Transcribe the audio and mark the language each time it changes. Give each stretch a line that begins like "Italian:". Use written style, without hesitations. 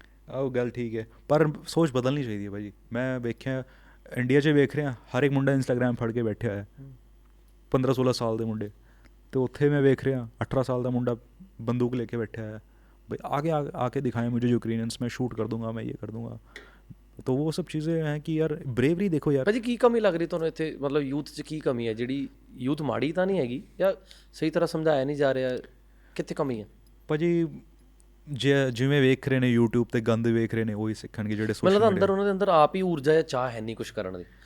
Punjabi: ਉਹ ਗੱਲ ਠੀਕ ਹੈ, ਪਰ ਸੋਚ ਬਦਲਣੀ ਚਾਹੀਦੀ ਹੈ ਭਾਜੀ। ਮੈਂ ਵੇਖਿਆ ਇੰਡੀਆ 'ਚ ਵੇਖ ਰਿਹਾ, ਹਰ ਇੱਕ ਮੁੰਡਾ ਇੰਸਟਾਗ੍ਰਾਮ ਫੜ ਕੇ ਬੈਠਿਆ ਹੋਇਆ, 15-16 ਸਾਲ ਦੇ ਮੁੰਡੇ, ਤੇ ਉੱਥੇ ਮੈਂ ਵੇਖ ਰਿਹਾ 18 ਸਾਲ ਦਾ ਮੁੰਡਾ ਬੰਦੂਕ ਲੈ ਕੇ ਬੈਠਿਆ ਹੈ,
Hindi: भाई आगे आके दिखाएं मुझे यूक्रेनियंस, मैं शूट कर दूंगा,
Punjabi: मैं ये कर दूंगा।
Hindi: तो वो सब चीज़ें हैं कि यार ब्रेवरी देखो यार।
Punjabi: ਭਾਜੀ ਕੀ ਕਮੀ ਲੱਗ ਰਹੀ ਤੁਹਾਨੂੰ ਇੱਥੇ, ਮਤਲਬ ਯੂਥ 'ਚ ਕੀ ਕਮੀ ਹੈ? ਜਿਹੜੀ ਯੂਥ ਮਾੜੀ ਤਾਂ ਨਹੀਂ ਹੈਗੀ, ਜਾਂ ਸਹੀ ਤਰ੍ਹਾਂ ਸਮਝਾਇਆ ਨਹੀਂ ਜਾ ਰਿਹਾ, ਕਿੱਥੇ ਕਮੀ ਹੈ? ਭਾਜੀ ਜਿਵੇਂ ਵੇਖ ਰਹੇ ਨੇ YouTube ਤੇ ਗੰਦ ਵੇਖ ਰਹੇ ਨੇ, ਉਹੀ ਸਿੱਖਣਗੇ ਜਿਹੜੇ ਸੋਸ਼ਲ ਮਤਲਬ ਅੰਦਰ ਉਹਨਾਂ ਦੇ ਅੰਦਰ ਆਪ ਹੀ ਊਰਜਾ ਜਾਂ ਚਾਹ ਹੈ ਨਹੀਂ ਕੁਝ ਕਰਨ ਦੀ।